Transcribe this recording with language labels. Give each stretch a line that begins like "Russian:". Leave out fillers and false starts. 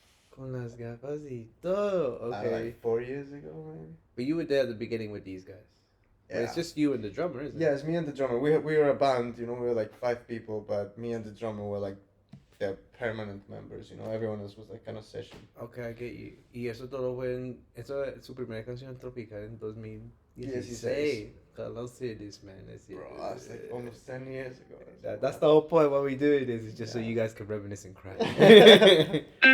Spanish: Con las gafas y todo. Okay.
English: Like 4 years ago, maybe. But you were there at the beginning with these guys. Yeah. Well, it's just you and the drummer, isn't it? Yeah, it's me and the drummer. We were a band, you know, we were like 5 people, but me and the drummer were like the permanent members, you know, everyone else was like kind of session. Okay, I get you.
Spanish: Y eso todo fue en, eso es su primera canción tropical en 2016.
English: Hello, serious, man. Bro, that's like almost 10 years ago. That's the whole point. Why we do this is just so you guys can reminisce and cry.